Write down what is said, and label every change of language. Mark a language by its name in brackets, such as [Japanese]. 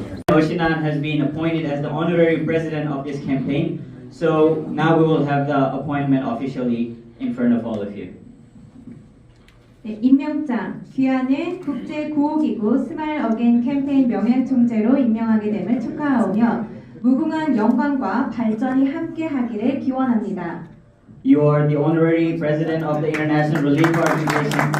[English] Oshinan has been appointed as the honorary president of this campaign. So now we will have the appointment officially in front of all of you. [Korean] 네, 임명장 귀하는 국제구호기구 스마일 어게인 캠페인 명예총재로 임명하게 됨을 축하하오며 무궁한 영광과 발전이 함께하기를 기원합니다. [English] You are the honorary president of the International Relief Organization.